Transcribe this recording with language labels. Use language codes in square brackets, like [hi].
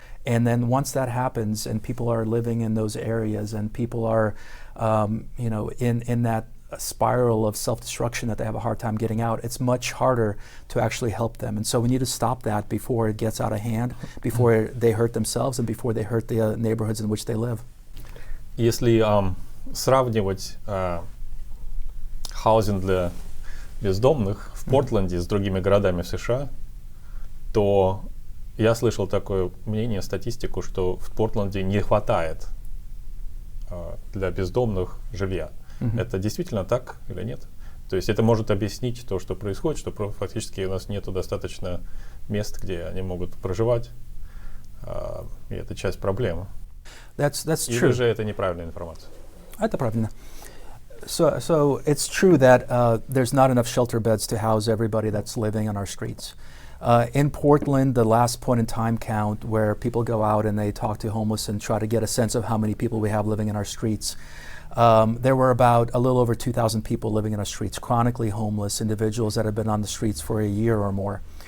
[en] And then once that happens and people are living in those areas and people are in that spiral of self-destruction that they have a hard time getting out, it's much harder to actually help them. And so we need to stop that before it gets out of hand, before they hurt themselves and before they hurt the neighborhoods in which they live. [ru] Если сравнивать хаузинг для бездомных в Портленде с другими городами в США, то я слышал такое мнение, статистику, что в Портленде не хватает для бездомных жилья. Это действительно так или нет? То есть это может объяснить то, что происходит, что фактически у нас нету достаточно мест, где они могут проживать, и это часть проблемы. [en] That's [ru] Или [en] true. [ru] же это неправильная информация? Это правильно. [en] So it's true that there's not enough shelter beds to house everybody that's living on our streets. In Portland, the last point in time count where people go out and they talk to homeless and try to get a sense of how many people we have living in our streets, there were about a little over 2,000 people living in our streets, chronically homeless individuals that have been on the streets for a year or more.